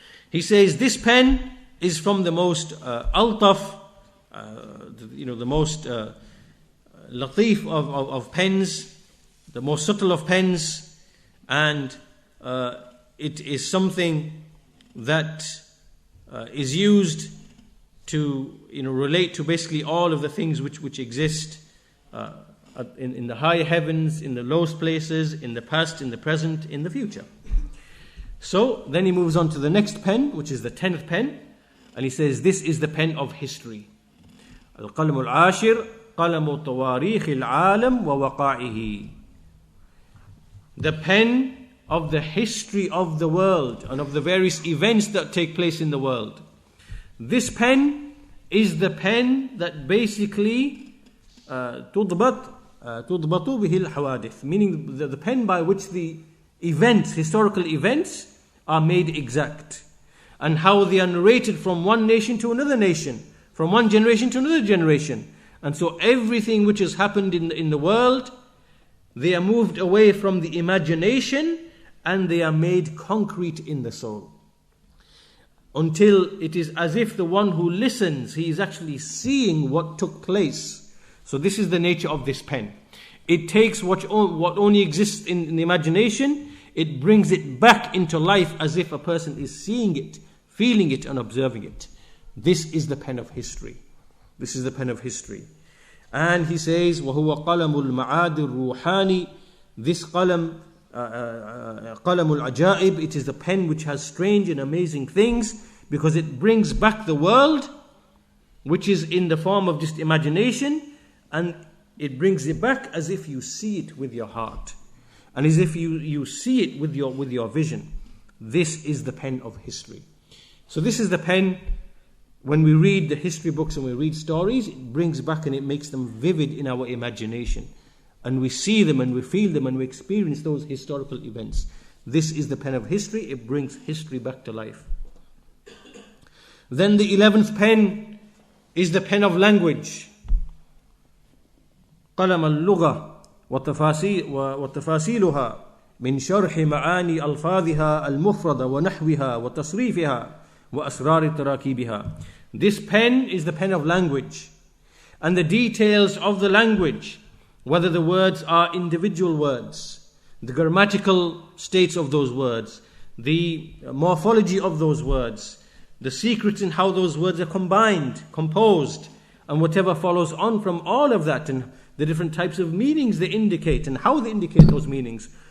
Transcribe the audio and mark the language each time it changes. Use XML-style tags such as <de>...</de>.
<en>He says this pen is from the most altaf, the most latif of pens, the most subtle of pens, and it is something that is used to relate to basically all of the things which exist in the high heavens, in the lowest places, in the past, in the present, in the future. So then he moves on to the next pen, which is the 10th pen, and he says this is the pen of history.</en> <ar>Al-Qalam al-Ashir قلم تواريخ العالم ووقائه.</ar> <en>The pen of the history of the world and of the various events that take place in the world. This pen is the pen that basically</en> <ar>تضبط به الحوادث,</ar> <en>meaning the pen by which the events, historical events, are made exact, and how they are narrated from one nation to another nation, from one generation to another generation. And so everything which has happened in the world, they are moved away from the imagination and they are made concrete in the soul, until it is as if the one who listens, he is actually seeing what took place. So this is the nature of this pen. It takes what only exists in the imagination, it brings it back into life as if a person is seeing it, feeling it and observing it. This is the pen of history. This is the pen of history. And he says,</en> <ar>وَهُوَ قَلَمُ الْمَعَادِ الرُّوحَانِ.</ar> <en>This qalam,</en> <ar>قَلَمُ الْعَجَائِبِ,</ar> <en>it is the pen which has strange and amazing things, because it brings back the world, which is in the form of just imagination, and it brings it back as if you see it with your heart, and as if you see it with your vision. This is the pen of history. So this is the pen. When we read the history books and we read stories, it brings back and it makes them vivid in our imagination. And we see them and we feel them and we experience those historical events. This is the pen of history. It brings history back to life. Then the 11th pen is the pen of language.</en> <ar>قلم اللغة وتفاصيلها من شرح معاني ألفاظها المفردة ونحوها وتصريفها وأسرار تراكيبها.</ar> <en>This pen is the pen of language, and the details of the language, whether the words are individual words, the grammatical states of those words, the morphology of those words, the secrets in how those words are combined, composed, and whatever follows on from all of that, and the different types of meanings they indicate and how they indicate those meanings.</en>